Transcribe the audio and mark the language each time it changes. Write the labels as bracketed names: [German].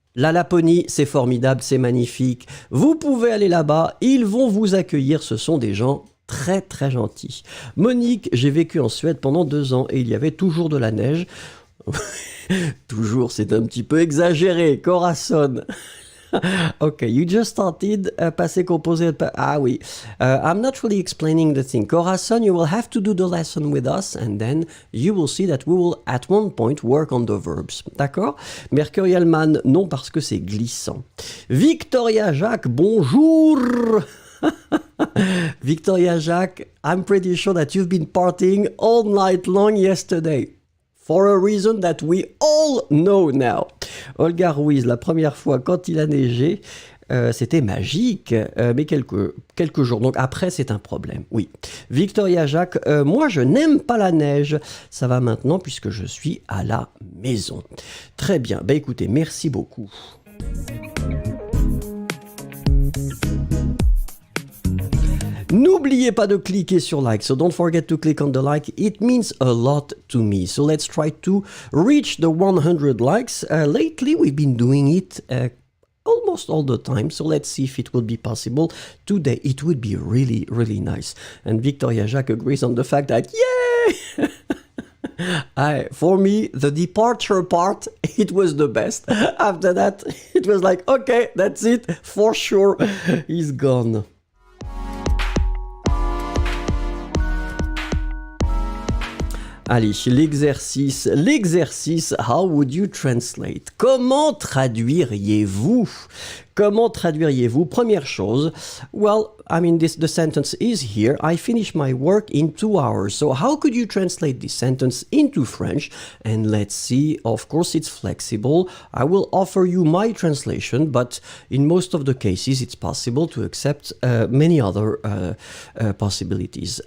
[French] La Laponie, c'est formidable, c'est magnifique. Vous pouvez aller là-bas, ils vont vous accueillir, ce sont des gens très très gentils. Monique, j'ai vécu en Suède pendant 2 ans et il y avait toujours de la neige. Toujours, c'est un petit peu exagéré, Corazon. [English] Okay, you just started passé composé. [French] Ah oui. [English] I'm not really explaining the thing. Corazon, you will have to do the lesson with us and then you will see that we will at one point work on the verbs. [French] D'accord? Mercurial Man, non parce que c'est glissant. Victoria Jacques, bonjour. [English] Victoria Jacques, I'm pretty sure that you've been partying all night long yesterday. For a reason that we all know now. [French] Olga Ruiz, la première fois quand il a neigé, c'était magique, mais quelques jours. Donc après, c'est un problème, oui. Victoria Jacques, moi je n'aime pas la neige. Ça va maintenant puisque je suis à la maison. Très bien, bah écoutez, merci beaucoup. N'oubliez pas de cliquer sur like, [English] so don't forget to click on the like, it means a lot to me. So let's try to reach the 100 likes. Lately we've been doing it almost all the time, so let's see if it will be possible. Today it would be really, really nice. And Victoria Jacques agrees on the fact that, yay! For me, the departure part, it was the best. After that, it was like, okay, that's it, for sure, he's gone. [French] Allez, l'exercice, [English] how would you translate? [French] Comment traduiriez-vous? Comment traduiriez-vous? Première chose, [English] well, I mean, the sentence is here. I finished my work in 2 hours. So how could you translate this sentence into French? And let's see, of course, it's flexible. I will offer you my translation, but in most of the cases, it's possible to accept many other possibilities.